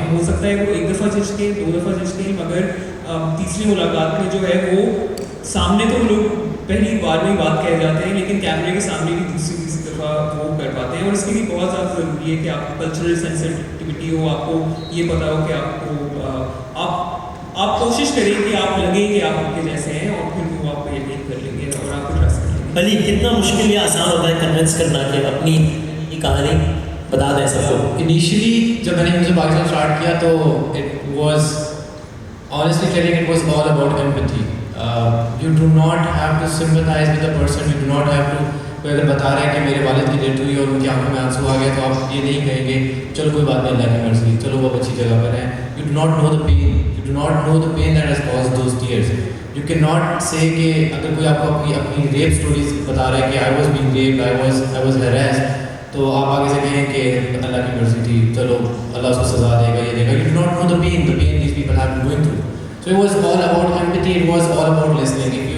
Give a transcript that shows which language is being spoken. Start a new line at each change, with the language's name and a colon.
Hindi: हो सकता है वो एक दफ़ा झिझकें, 2 दफ़ा झिझकें, मगर तीसरी मुलाकात में जो है वो सामने तो लोग पहली बार में बात कह जाते हैं लेकिन कैमरे के सामने भी तीसरी दफ़ा वो कर पाते हैं. और इसके लिए बहुत ज़्यादा ज़रूरी है कि आपको कल्चरल सेंसिटिविटी हो, आपको ये पता हो कि आपको आप कोशिश करें कि आप लगे कि आप उनके जैसे हैं और फिर वो आपको यकीन कर लेंगे और आपको ट्रस्ट कर लेंगे. अली, कितना मुश्किल या आसान होता है कन्विंस करना कि अपनी ये कहानी बता दें सबको?
English: initially
Hindi: जब मैंने
English: music Pakistan start
Hindi: किया तो
English: It was honestly telling it was all about empathy. You do not have to sympathize with the person. You do not have to,
Hindi: कोई अगर बता रहा है कि मेरे वालिद की डेथ हुई और उनकी आंखों में आंसू आ गए तो आप ये नहीं कहेंगे चलो कोई बात नहीं, अल्लाह की मर्जी, चलो वो अच्छी जगह पर है.
English: You do not know the pain. You do not know the pain that has caused those tears. You cannot say
Hindi: कि अगर कोई आपको अपनी रेप स्टोरीज बता रहा है कि
English: I was being raped, I was harassed,
Hindi: तो आप आगे से कहें कि अल्लाह की मर्जी थी, चलो अल्लाह उसको सज़ा देगा, ये देगा.
English: You do not know the pain these people have been going through. So it was all about empathy, it was all about listening.